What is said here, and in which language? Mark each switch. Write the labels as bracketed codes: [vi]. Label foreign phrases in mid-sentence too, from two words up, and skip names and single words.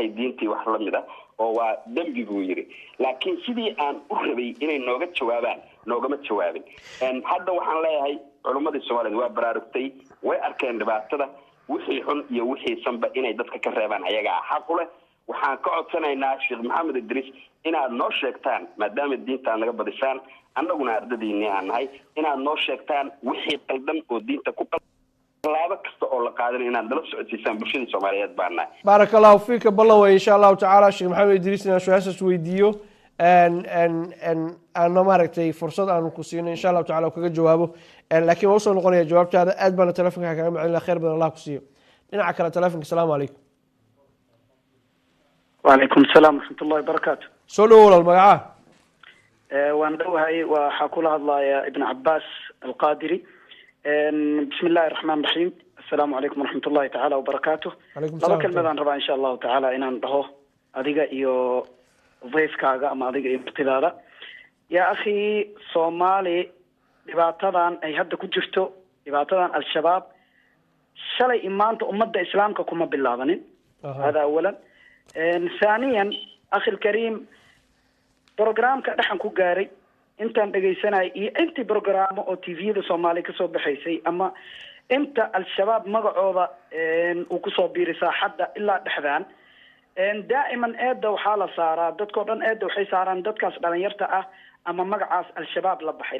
[so] diintii wax la mid ah oo waa dembi buu yidhi laakiin sidii aan u rabay inay nooga jawaabaan noogama jawaabin hadda waxaan leeyahay culimmadii soomaaliyeed waa baraarugtay way arkeen dhibaatada wixii xun iyo wixii sanba inay dadka ka reebaan ayagaa xaq u leh waxaan ka codsanaynaa sheekh maxamed idris inaad noo sheegtaan maadaama diinta aad naga badisaan annaguna ardadiinii aan nahay inaad noo sheegtaan wixii qaldan oo diinta ku laabo kasta oo la qaadan inaad dala socodsiisaan bulshadii soomaaliyeed baan nahay [ar] بارك الله فيك [so] ballan [ar] إن شاء الله تعالى [so] sheekh maxamed idris inaan su-aashaas weydiiyo aana maaragtay fursad aanu ku siino [ar] إن شاء الله تعالى [so] kaga jawaabo laakiin waa usoo noqonaya jawaabtaada aad baana telefonka kaga macelina khayr badan allah ku siiyo dhinaca kale telefonka [ar] السلام عليكم وعليكم السلام ورحمة الله وبركاته [so] soo dhawo walaal magacaa waan dhowahay waxaa kula hadlaya ibn cabaas alqadiri. [ar] بسم الله الرحمن الرحيم. السلام عليكم ورحمة الله تعالى وبركاته. [so] laba kelmadaan rabaa [ar] إن شاء الله تعالى [so] inaan dhaho adiga iyo dayfkaaga ama adiga iyo martidaada. [ar] يا أخي, [so] soomaali dhibaatadan ay hadda ku jirto, dhibaatadan al-shabaab shalay maanta ummadda islaamka kuma bilaabanin. hada awalan. [ar] ثانيا اخي الكريم [so] برنامجka dhaxan ku gaaray intaan dhageysanay iyo intii barnaamij oo TV-da Soomaaliya ka soo baxaysay ama inta al-shabaab magacooda uu ku soo biiray saaxadda ilaa dhaxdaan daa'iman eeda waxa la saaraa dadkoo dhan eeda waxay saaraan dadkaas dhalinyarta ah ama magacaas al-shabaab la baxay.